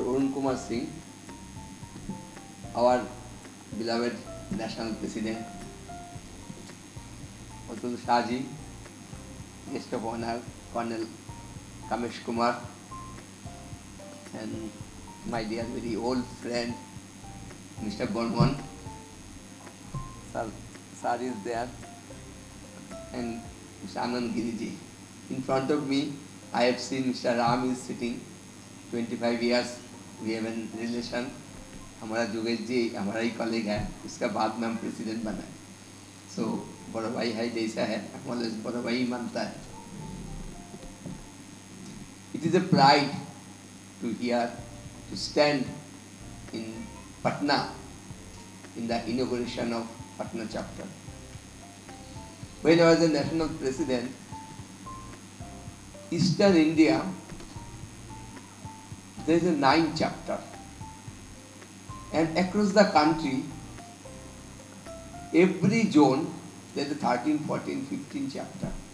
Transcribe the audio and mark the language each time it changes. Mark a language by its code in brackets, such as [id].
[en] Arun Kumar Singh, our beloved National President, Atul Shahji, Guest of Honor Colonel Kamesh Kumar, and my dear very old friend Mr. Burman, Sir is there, and Mr. Anand Giriji. In front of me I have seen Mr. Ram is sitting, 25 years we have a relation। [hi] हमारा जोगेश जी हमारा ही कॉलेग है, उसका बाद में हम president बना है। सो बड़ा भाई है जैसा है, हमारे बड़ा भाई मानता है। [en] It is a pride to hear, to stand in Patna in the inauguration of Patna chapter. When I was the national president, Eastern India, there is a 9 chapter, and across the country, every zone there is a 13, 14, 15 chapter.